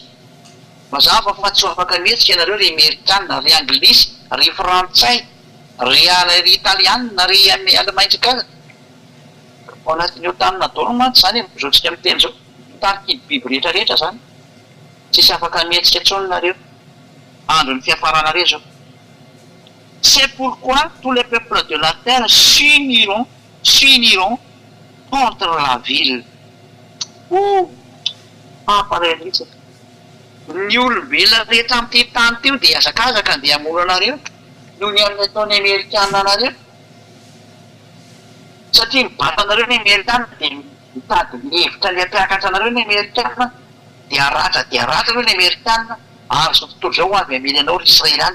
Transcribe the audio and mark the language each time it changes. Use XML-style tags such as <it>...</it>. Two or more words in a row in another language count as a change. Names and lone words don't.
<mg>Mazava fa tsy afaka mihetsika ianareo ry Amerikana, ry Anglisy, ry Frantsay, ry Italiana, ry Alemaintsika. Ao anatin'io tanina daholo mantsy zany zao tsika miteny zao. Mitariky biby rehetrarehetra zany. Tsisy afaka mihetsika intsony nareo. andron'ny fiafarana reo zao.</mg> <fr>C'est pourquoi tous les peuples de la terre s'uniront contre la ville.</fr> <mg>Pamparay mihitsy. Ny olombelona rehetra amin'ity tany teo dia azakazaka andeha hamono anareo noho ny amin'ny ataony Amerikanina anareo. Satria mibata anareo ny Amerikanina dia mitady ny hevitra ny hampiakatra anareo ny Amerikanina dia aratra reo ny Amerikanina ary zao tontolo zao avy amely anao ry Israeliana.</mg>